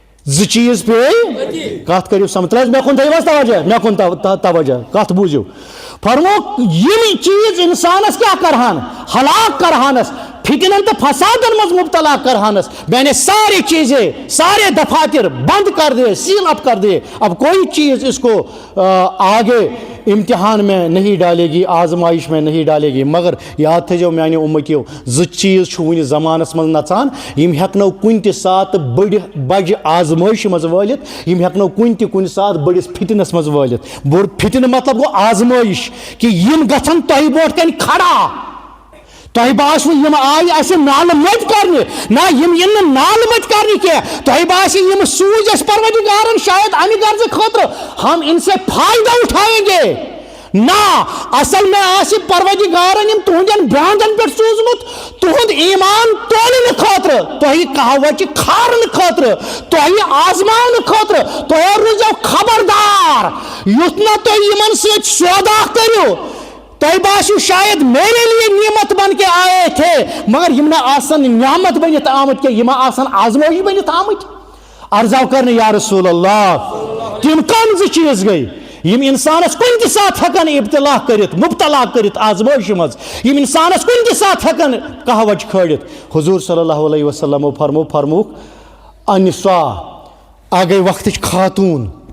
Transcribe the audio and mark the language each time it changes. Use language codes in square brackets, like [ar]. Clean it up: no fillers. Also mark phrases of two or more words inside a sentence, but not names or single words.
[ks] زٕ چیٖز پے کَتھ کٔرِو سمجھ مےٚ کُن تھٲیِو حظ توجہ مےٚ کُن توجہ کَتھ بوٗزِو فرموک یِم چیٖز اِنسانَس کیٛاہ کَرہَن ہلاک کَرہانَس فتنن تو فسادن مز مبتلا کرہانس [ur] میں نے ساری چیزیں سارے دفاتر بند کر دیے سیل اپ کر دیے اب کوئی چیز اس کو آگے امتحان میں نہیں ڈالے گی آزمائش میں نہیں ڈالے گی [ks] مگر یاد تھٲیزیو میانہِ اُمتیو زٕ چیٖز چھُ وٕنہِ زمانس منٛز نژان یِم ہٮ۪کنو کُنہِ تہِ ساتہٕ بجہِ آزمٲیشہِ منٛز وٲلِتھ یِم ہٮ۪کنو کُنہِ ساتہٕ بٔڑِس فتنس منٛز وٲلِتھ بوٚڑ فتنہٕ مطلب گوٚو آزمٲیش کہِ یِم گژھن تۄہہِ برونٛٹھ کَنہِ کھڑا تۄہہِ باسوٕ یِم آیہِ اَسہِ نالہٕ مٔتۍ کرنہِ نہ یِم یِن نہٕ نالہٕ مٔتۍ کرنہِ کینٛہہ تۄہہِ باسہِ یِم سوٗزۍ اَسہِ پروردگارن شاید اَمہِ غرضہٕ خٲطرٕ [ur] ہم ان سے [ks] فٲیدٕ [ur] اٹھائیں گے نہ [ks] اصل میں آسہِ پروردگارن یِم تُہنٛدٮ۪ن برٛانٛدن پٮ۪ٹھ سوٗزمُت تُہُنٛد ایٖمان تولنہٕ خٲطرٕ تۄہہِ کہوچہِ کھارنہٕ خٲطرٕ تۄہہِ آزماونہٕ خٲطرٕ تۄہہِ روٗزِو خبردار یُتھ نہٕ تُہۍ یِمن سۭتۍ سودا کٔرِو تۄہہِ باسیو شاید [ur] میرے لیے نعمت بن کے آئے [ks] تھے مگر یِم نہ آسن نعمت بٔنِتھ آمٕتۍ کینٛہہ یِم آسن آزمٲیش بٔنِتھ آمٕتۍ عرضاو کرنہٕ یا رسول اللہ تِم کم زٕ چیٖز گٔے یِم اِنسانس کُنہِ تہِ ساتہٕ ہٮ۪کن ابتلا کٔرِتھ مبتلا کٔرِتھ آزمٲیشہِ منٛز یِم اِنسانس کُنہِ تہِ ساتہٕ ہٮ۪کن کہوچ کھٲلِتھ حضوٗر صلی اللہ علیہ وسلمو فرمووُکھ انسا اکھ گٔے وقتٕچ خاتوٗن